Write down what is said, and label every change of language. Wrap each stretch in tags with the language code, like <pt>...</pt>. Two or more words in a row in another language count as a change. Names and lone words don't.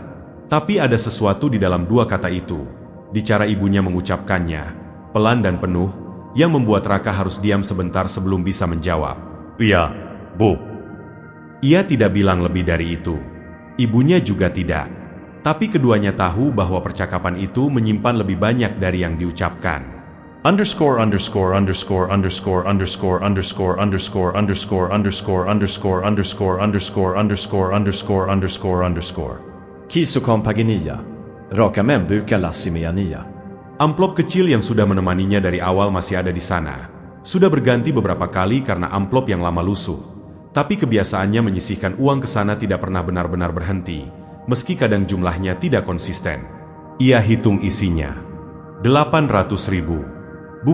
<id>Tapi ada sesuatu di dalam 2 kata itu, di cara ibunya mengucapkannya, pelan dan penuh, yang membuat Raka harus diam sebentar sebelum bisa menjawab. Iya, bu. Ia tidak bilang lebih dari itu. Ibunya juga tidak. Tapi keduanya tahu bahwa percakapan itu menyimpan lebih banyak dari yang diucapkan. Underscore underscore underscore underscore underscore underscore underscore underscore underscore underscore underscore underscore underscore underscore underscore underscore. Kiso kompagnia. Raka män brukar lassimia nia. Amplop kecil yang sudah menemaninya dari awal masih ada di sana. Sudah berganti beberapa kali karena amplop yang lama lusuh. Tapi kebiasaannya menyisihkan uang ke sana tidak pernah benar-benar berhenti, meski kadang jumlahnya tidak konsisten. Ia hitung isinya. 800.000.</id>